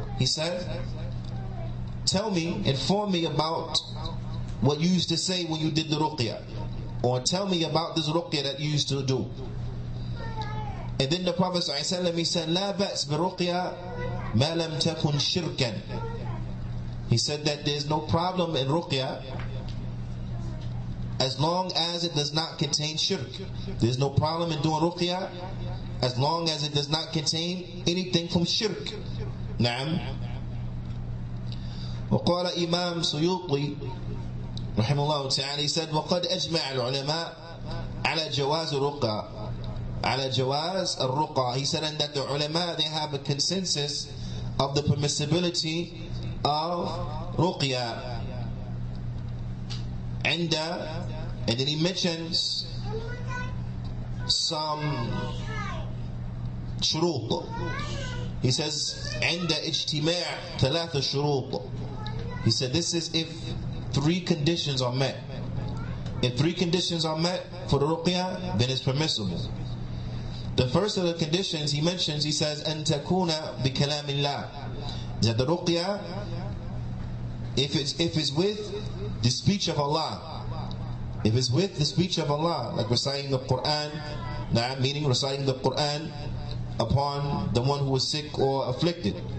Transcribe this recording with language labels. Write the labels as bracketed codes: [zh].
[en] He said, tell me, inform me about what you used to say when you did the ruqya, or tell me about this ruqya that you used to do. And then the Prophet ﷺ, he said, [ar] لا بأس بالرقية ما لم تكن شركا. [en] He said that there is no problem in ruqya as long as it does not contain shirk. There is no problem in doing ruqya as long as it does not contain anything from shirk. [ar] نعم. وقال إمام سيوطي رحمه الله تعالى, [en] he said, [ar] وقد أجمع العلماء على جواز الرقى على جواز الرقى. [en] He said, and that the ulama, they have a consensus of the permissibility of ruqya. And then he mentions some شروط. He says [ar] عند اجتماع ثلاث شروط. [en] He said this is if three conditions are met. If three conditions are met for the ruqya, then it's permissible. The first of the conditions he mentions, he says [ar] أن تكون بكلام الله. [en] That the ruqya, if it's with the speech of Allah, if it's with the speech of Allah, like reciting the Qur'an, meaning reciting the Qur'an upon the one who is sick or afflicted.